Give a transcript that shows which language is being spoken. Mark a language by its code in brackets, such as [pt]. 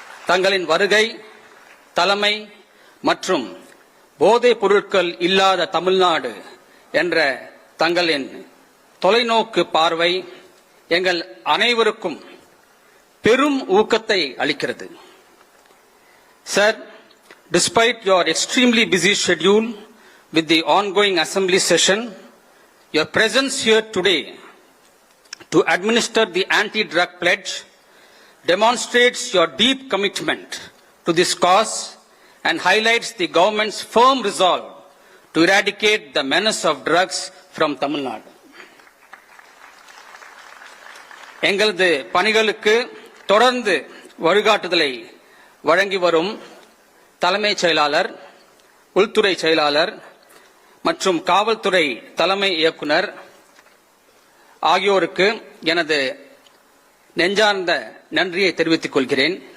[ta] தங்களின் வருகை, தலைமை மற்றும் போதைப் பொருட்கள் இல்லாத தமிழ்நாடு என்ற தங்களின் தொலைநோக்கு பார்வை எங்கள் அனைவருக்கும் பெரும் ஊக்கத்தை அளிக்கிறது. [en] Sir, despite your extremely busy schedule with the ongoing assembly session, your presence here today to administer the anti-drug pledge demonstrates your deep commitment to this cause and highlights the government's firm resolve to eradicate the menace of drugs from Tamil Nadu. [ta] எங்களது பணிகளுக்கு தொடர்ந்து வழிகாட்டுதலை வழங்கி வரும் தலைமைச் செயலாளர், உள்துறை செயலாளர் மற்றும் காவல்துறை தலைமை இயக்குனர் ஆகியோருக்கு எனது நெஞ்சார்ந்த நன்றியை தெரிவித்துக் கொள்கிறேன்.